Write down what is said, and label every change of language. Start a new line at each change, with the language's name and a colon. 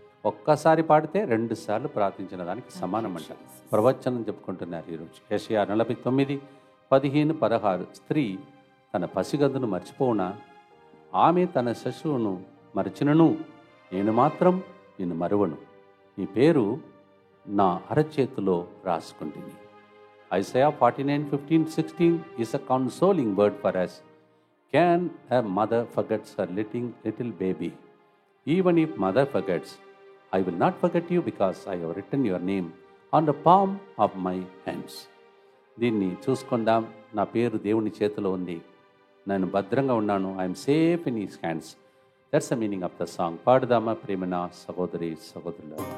Telugu: ఒక్కసారి పాడితే 2 సార్లు ప్రార్థించిన దానికి సమానం అంట. ప్రవచనం చెప్పుకుంటున్నారు ఈరోజు. యెషయా 49, 15, 16. స్త్రీ తన పసిగద్దును మర్చిపోవునా, ఆమె తన శిశువును మరచినను, నేను మాత్రం నిన్ను మరువను. నీ పేరు నా అరచేతిలో రాసుకుంటుంది.
English: Isaiah 49, 15, 16 is a consoling word for us. Can a mother forget her little baby? Even if mother forgets, I will not forget you because I have written your name on the palm of my hands.
Telugu: దీన్ని చూసుకుందాం. నా పేరు దేవుని చేతిలో ఉంది, నేను భద్రంగా ఉన్నాను.
English: I'm safe in his hands. That's the meaning of the song.
Telugu: పాడుదామా ప్రేమన సహోదరి సహోదరులు.